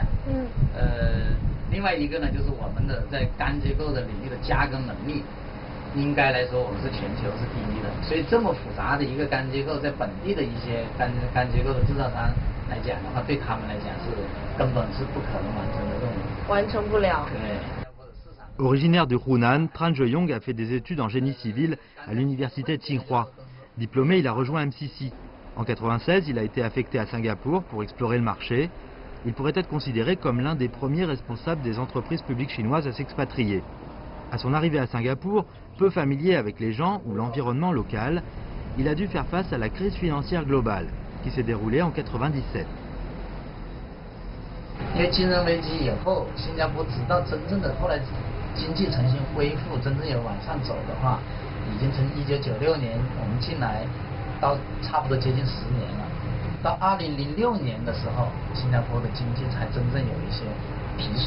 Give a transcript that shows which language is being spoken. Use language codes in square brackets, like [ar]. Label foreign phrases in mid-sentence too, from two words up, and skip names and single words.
[zh] 另外一个呢就是我们的在钢结构的领域的加工能力。应该来说，我们是全球是第一的，所以这么复杂的一个钢结构，在本地的一些钢结构的制造商来讲的话，对他们来讲是根本是不可能完成的任务，完成不了。对。 [fr] Originaire du Hunan, Tran Choi Yong a fait des études en génie civil à l'université de Tsinghua. Diplômé, il a rejoint MCC. En 1996, il a été affecté à Singapour pour explorer le marché. Il pourrait être considéré comme l'un des premiers responsables des entreprises publiques chinoises à s'expatrier. À son arrivée à Singapour, peu familier avec les gens ou l'environnement local, il a dû faire face à la crise financière globale qui s'est déroulée en 1997. [zh] 因为金融危机以后，新加坡直到真正的后来经济重新恢复，真正有往上走的话，已经从1996年我们进来到差不多接近10年了。到2006年的时候，新加坡的经济才真正有一些提速。